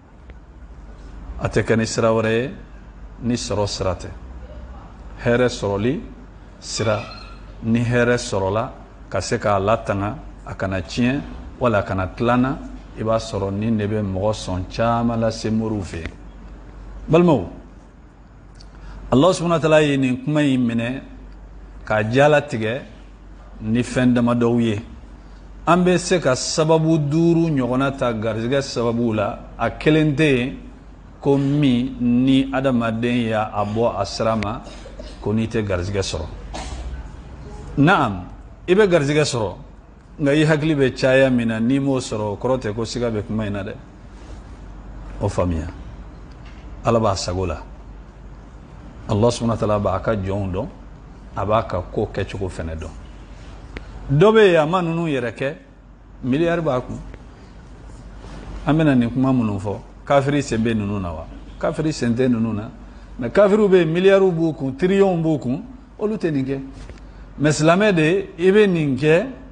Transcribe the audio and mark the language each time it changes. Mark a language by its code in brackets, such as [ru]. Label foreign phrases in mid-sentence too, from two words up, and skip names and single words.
[bm] a tɛ kɛ ni sira wɛrɛ ye ni sɔrɔ sira tɛ hɛrɛ sɔrɔli sira ni hɛrɛ sɔrɔla ka se k'a latanga a kana tiɲɛ wala a kana tilana i b'a sɔrɔ nin de bɛ mɔgɔ sɔn caman lase moriw fɛ balimaw [ar] الله سبحانه وتعالى [bm] ye nin kuma in minɛ k'a jalatigɛ ni fɛn damadɔw ye an bɛ se ka sababu 5 ɲɔgɔnna ta garizigɛ sababu la a kelen tɛ yen ko min ni adamaden y'a bɔ a sira ma ko n'i tɛ garizigɛ sɔrɔ naam i bɛ garizigɛ sɔrɔ nka i hakili bɛ caya min na n'i m'o sɔrɔ o kɔrɔ tɛ ko siga bɛ kuma in na dɛ o faamuya ala b'a sago la [ar] الله سبحانه وتعالى [bm] b'a ka jɔnw dɔn a b'a ka ko kɛcogo fɛnɛ dɔn dɔ bɛ yen a ma ninnu yɛrɛ kɛ miliyari b'a kun an bɛna nin kuma minnu fɔ kafiri sen bɛ ninnu na wa kafiri sen tɛ ninnu na mais kafiriw bɛ yen miliyariw b'u kun tiriyɔnw b'u kun olu tɛ nin kɛ mais silamɛ de i bɛ nin kɛ